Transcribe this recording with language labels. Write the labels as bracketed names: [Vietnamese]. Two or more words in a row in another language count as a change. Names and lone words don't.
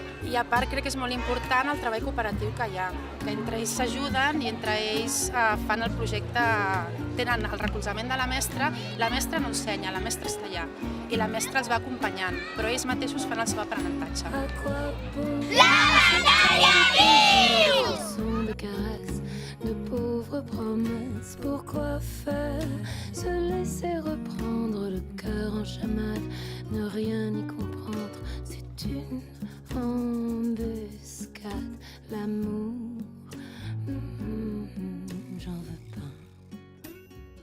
[Catalan] I a part crec que és molt important el treball cooperatiu que hi ha, que entre ells s'ajuden i entre ells fan el projecte, tenen el recolzament de la mestra no ensenya, la mestra està allà i la mestra els va acompanyant, però ells mateixos fan el seu aprenentatge. La bandalla [French] De caresses, de pauvres promesses. Pourquoi faire se laisser reprendre le cœur en chamade, ne rien y comprendre, c'est une embuscade. L'amour, j'en veux pas.